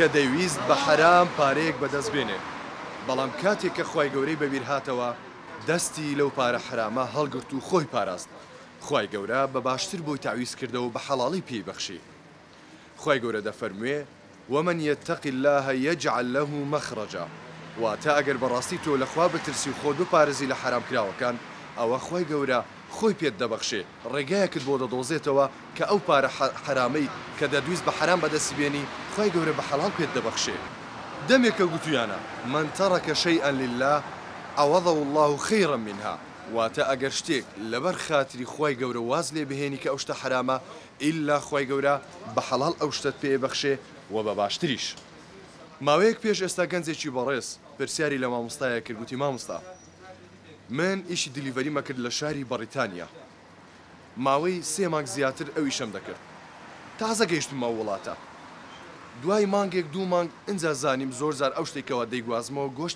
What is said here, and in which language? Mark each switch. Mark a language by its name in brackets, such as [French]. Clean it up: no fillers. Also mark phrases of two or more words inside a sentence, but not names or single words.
[Central Kurdish] دەیویست بە حرام پارەیەک بەدەست بێنێ بەڵام کاتێک کە خوای گەورەی بەبیر هاتەوە دەستی لەو پارە حرامە هەڵگرت و خۆی پاراست خوای گەورە بە باشتر بۆی تاویز کردەوە بە حەڵاڵی پێی بەخشی خوای گەورە دەفەرموێ [Arabic] ومن يتق الله يجعل له مخرجا [Central Kurdish] واتە ئەگەر بەڕاستی تۆ لەخوا بترسی و خۆت بپارێزی لە حرام کراوەکان ئەوە خوای گەورە خۆی پێت دەبەخشێ ڕێگایەکت بۆ دەدۆزێتەوە کە ئەو پارە حرامەی کە دەدویست بە حرام بەدەستی بێنی خوای گەورە بە حەڵال پێت دەبەخشێ دەمێکە گوتویانە [Arabic] من تەرەکە شەیئا لله عوضه الله خيرا منها [Central Kurdish] واتە ئەگەر شتێک لەبەر خاتری خوای گەورە واز لێ بهێنی کە ئەو شتە حرامە ئیلا خوای گەورە بە حەڵال ئەو شتت پێ بەخشێ و بە باشتریش ماوەیەک پێش ئێستا گەنجێکی بەڕێز پرسیاری لە مامۆستایە کرد گوتی مامۆستا من ئیشی دیلیڤەریمە کرد لە شاری بەریتانیا ماوەی 3 مانگ زیاتر ئەویشەم دەکرد تازە گەیشتم ئەو وڵاتە دوای مانگێک 2 مانگ ئینجا زانیم زۆر زار ئەو شتێکەوە دەیگوازمەوە گۆشتی